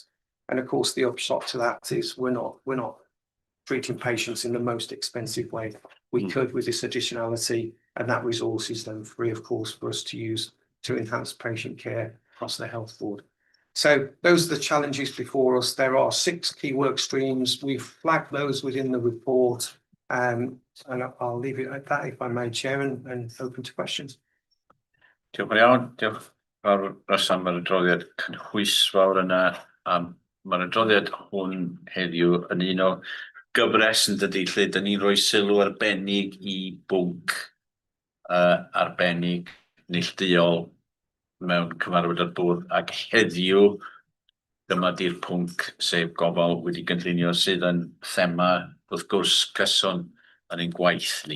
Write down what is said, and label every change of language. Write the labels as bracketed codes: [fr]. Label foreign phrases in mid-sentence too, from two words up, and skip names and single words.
[en] And of course, the upshot to that is we're not treating patients in the most expensive way we could with this additionality, and that resource is then free, of course, for us to use to enhance patient care across the health board. So those are the challenges before us. There are 6 key work streams. We've flagged those within the report, and I'll leave it at that, if I may, Chair, and open to questions. [cy] Diolch yn iawn. Diolch fawr Rhysam, mae'r adroddiad cynhwysfawr yna. Mae'r adroddiad hwn heddiw yn un o gyfres yn dydi, lle dyn ni'n rhoi sylw arbennig i bwnc arbennig neilltuol mewn cyfarfod yr bwrdd, ac heddiw dyma di'r pwnc sef gofal wedi gynllunio sydd yn thema wrth gwrs cyson yn ein gwaith ni.